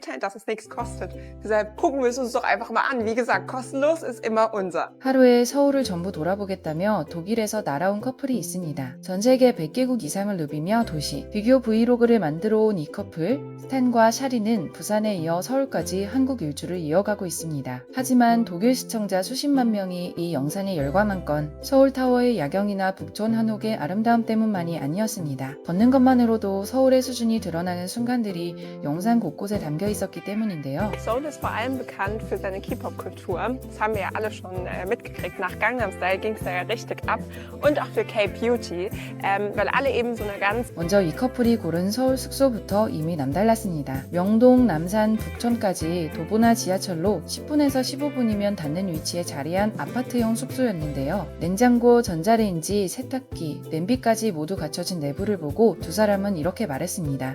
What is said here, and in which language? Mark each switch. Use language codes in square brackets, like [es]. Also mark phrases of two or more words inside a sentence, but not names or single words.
[de] dass es nichts kostet. Deshalb gucken wir es uns doch einfach mal an. Wie gesagt, kostenlos ist immer unser. [ko] 하루에 서울을 전부 돌아보겠다며 독일에서 날아온 커플이 있습니다. 전 세계 100개국 이상을 누비며 도시, 비교 브이로그를 만들어 온 이 커플, 스탠과 샤리는 부산에 이어 서울까지 한국 일주를 이어가고 있습니다. 하지만 독일 시청자 수십만 명이 이 영상에 열광한 건 서울타워의 야경이나 북촌 한옥의 아름다움 때문만이 아니었습니다. 걷는 것만으로도 서울의 수준이 드러나는 순간들이 영상 곳곳에 담겨 있었기 때문인데요. [de] Seoul ist vor allem bekannt für seine K-Pop-Kultur. Das haben wir ja alle schon mitgekriegt. Nach Gangnam Style ging es da ja richtig ab. Und auch für K-Beauty, weil alle eben so eine ganz [ko] 먼저 이 커플이 고른 서울 숙소부터 이미 남달랐습니다. 명동, 남산, 북촌까지 도보나 지하철로 10분에서 15분이면 닿는 위치에 자리한 아파트형 숙소였는데요. 냉장고, 전자레인지, 세탁기, 냄비까지 모두 갖춰진 내부를 보고 두 사람은 이렇게 말했습니다.